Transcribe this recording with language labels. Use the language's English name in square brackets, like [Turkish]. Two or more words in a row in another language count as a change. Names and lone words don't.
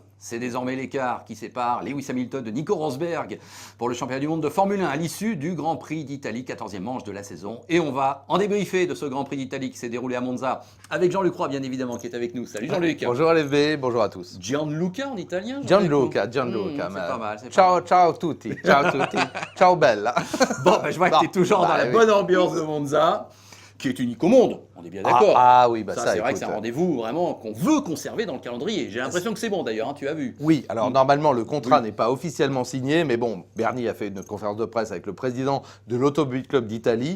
[French] C'est désormais l'écart qui sépare Lewis Hamilton de Nico Rosberg pour le championnat du monde de Formule 1 à l'issue du Grand Prix d'Italie, 14e manche de la saison. Et on va en débriefer de ce Grand Prix d'Italie qui s'est déroulé à Monza avec Jean-Luc Roy, bien évidemment, qui est avec nous. Salut Jean-Luc. Bonjour LFB, bonjour à tous. Gianluca en italien. Gianluca. C'est pas mal. [Italian] Ciao, ciao tutti, ciao tutti, ciao bella. [French] Bon, je vois que tu es toujours dans la bonne ambiance de Monza, qui est unique au monde, on est bien d'accord. Ah oui, ça c'est vrai que c'est un rendez-vous vraiment qu'on veut conserver dans le calendrier. J'ai l'impression que c'est bon d'ailleurs, hein, tu as vu. Oui, alors normalement le contrat n'est pas officiellement signé, mais bon, Bernie a fait une conférence de presse avec le président de l'Automobile Club d'Italie.